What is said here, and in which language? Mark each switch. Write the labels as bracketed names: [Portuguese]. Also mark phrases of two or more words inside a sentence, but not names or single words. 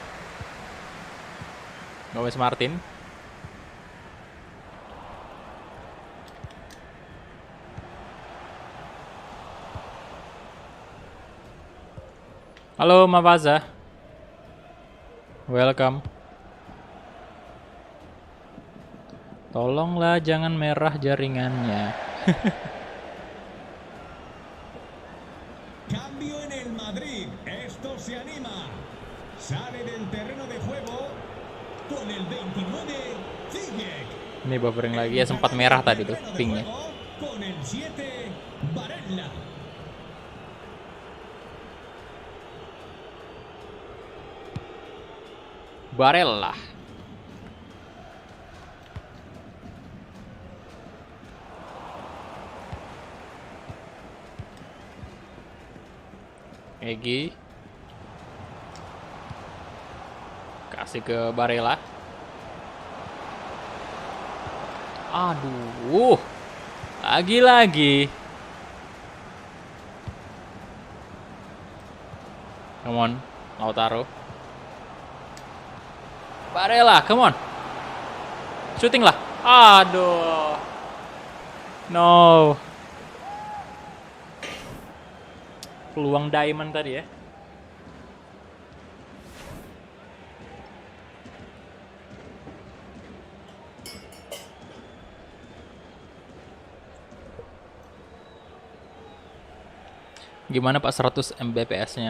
[Indonesian] Gomez Martin. Halo Mafaza. Welcome. Tolonglah jangan merah jaringannya. [Spanish] Cambio en el Madrid. Esto se anima. Sale del terreno de juego con el 29, Ziyech. [Indonesian] Ini buffering lagi ya, sempat merah tadi tuh pinknya. [Spanish] Con el 7, Barella. [Indonesian] Barella. Egy. Kasih ke Barella. Aduh. Lagi-lagi. [English] Come on, Lautaro. [Indonesian] Barella, [English] come on. [Indonesian] Shooting lah. Aduh. No. Peluang diamond tadi ya. Gimana Pak 100 Mbps-nya?